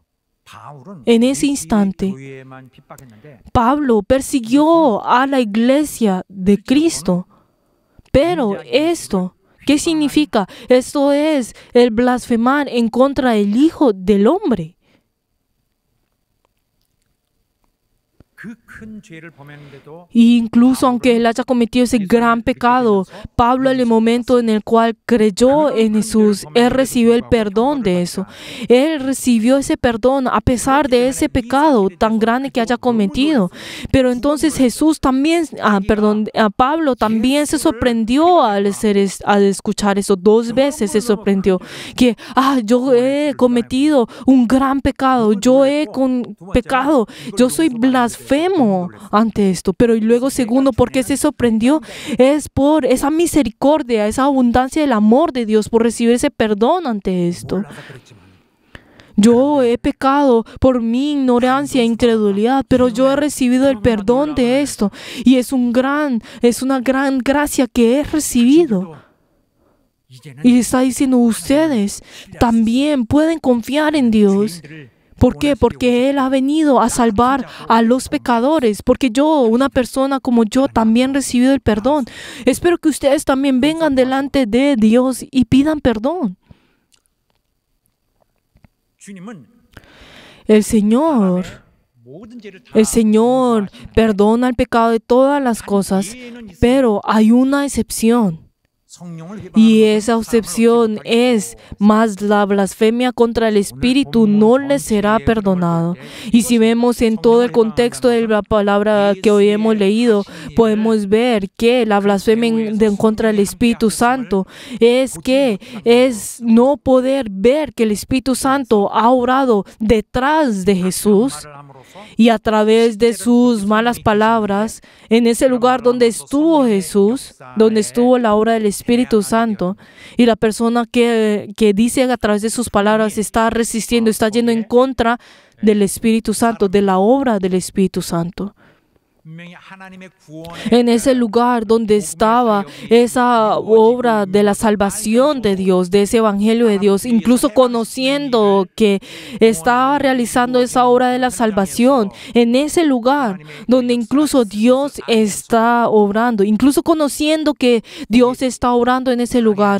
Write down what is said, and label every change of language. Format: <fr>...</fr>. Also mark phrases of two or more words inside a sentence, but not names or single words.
<es>En ese instante, Pablo persiguió a la iglesia de Cristo. Pero esto, ¿qué significa? Esto es el blasfemar en contra del Hijo del Hombre.</es> <ko>그 큰 죄를 범했는데도</ko> <es>Y incluso aunque él haya cometido ese gran pecado, Pablo en el momento en el cual creyó en Jesús, él recibió el perdón de eso. Él recibió ese perdón a pesar de ese pecado tan grande que haya cometido. Pero entonces Jesús también, Pablo también se sorprendió al escuchar eso. 2 veces se sorprendió que yo he cometido un gran pecado, yo he pecado, yo soy blasfemo ante esto. Pero y luego segundo, ¿por qué se sorprendió? Es por esa misericordia, esa abundancia del amor de Dios, por recibir ese perdón ante esto.</es> <ko>몰라서 그랬지만</ko> <es>Yo he pecado por mi ignorancia e incredulidad, pero yo he recibido el perdón de esto. Y es una gran gracia que he recibido.</es> <ko>이제는</ko> <es>Y está diciendo, ustedes también pueden confiar en Dios.</es> <ko>죄인들을</ko> <es>¿Por qué? Porque Él ha venido a salvar a los pecadores. Porque yo, una persona como yo, también he recibido el perdón. Espero que ustedes también vengan delante de Dios y pidan perdón.</es> <ko>주님은</ko> <es>El Señor</es> <ko>모든 죄를 다</ko> <es>El Señor</es> <ko>용서하시는</ko> <es>perdona el pecado de todas las cosas, pero hay una excepción.</es> <ko>성령을 회방하는</ko> <es>Y</es> <ko>것은</ko> <es>esa</es> <ko>사람을</ko> <es>excepción</es> <ko>어찌</ko> <es>es,</es> <ko>벌리고</ko> <es>más la blasfemia contra el Espíritu no le será perdonado. Y si vemos en todo el contexto de la palabra que hoy hemos leído, podemos ver que la blasfemia contra el Espíritu Santo es no poder ver que el Espíritu Santo ha obrado detrás de Jesús.</es> <ko>말을 함으로써</ko> <es>Y a través de sus malas palabras, en ese lugar donde estuvo Jesús, donde estuvo la obra del Espíritu Santo, y la persona que dice a través de sus palabras está resistiendo, está yendo en contra del Espíritu Santo, de la obra del Espíritu Santo.</es> <ko>분명히 하나님의 구원의</ko> <es>En ese lugar donde estaba esa obra de la salvación de Dios, de ese evangelio de Dios, incluso conociendo que estaba realizando esa obra de la salvación, en ese lugar donde incluso Dios está obrando, incluso conociendo que Dios está obrando en ese lugar,</es>